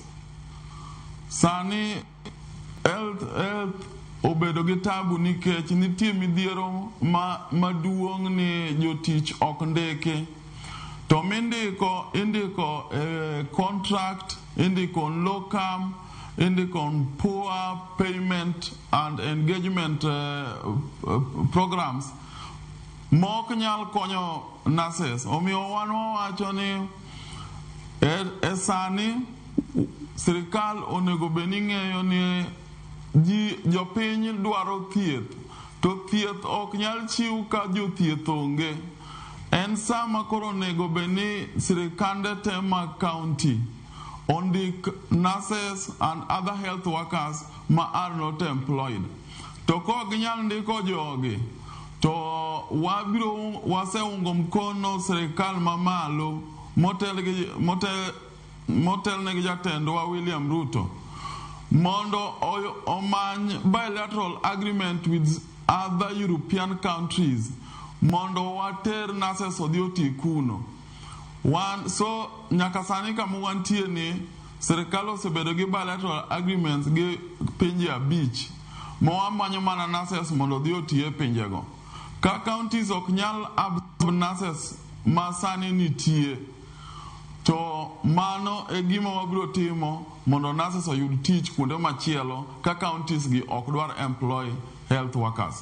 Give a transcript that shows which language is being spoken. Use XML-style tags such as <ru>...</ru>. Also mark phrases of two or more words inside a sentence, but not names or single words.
<luo>Sani health obedo gi tabu nikech nitie midhiero maduong' ni jotich ok ndeke. To indiko contract, indiko loka, indiko</luo> <en>poor payment and engagement programs</en> <luo>mok nyal konyo nurses. Omiyo wan wawacho ni sani sirikal onego beni ng'eyo ni jopiny dwaro thieth, to thieth ok nyal chiw ka jothieth onge. En sama koro onego beni sirikande te mag county ondik</luo> <en>nurses and other health workers</en> <luo>ma</luo> <en>are not employed.</en> <luo>To ko ginyal ndiko jogi, to waseungo mkono sirikal mamalo motel ne gi jatendwa William Ruto mondo omany</luo> <en>bilateral agreement with other European countries</en> <luo>mondo water nurses odhi oti kuno. So nyaka sani kama wantie ni sirikal osebedo gi</luo> <en>bilateral agreements</en> <luo>gi pinje 5 ma wamanyo mana nurses mondo odhi oti e pinjego. Ka counties ok nyal</luo> <en>absorb nurses</en> <luo>ma sani nitie, to mano e gima wabiro timo mondo nurses oyud tich kuonde machielo ka counties gi ok dwar</luo> <en>employ health workers.</en>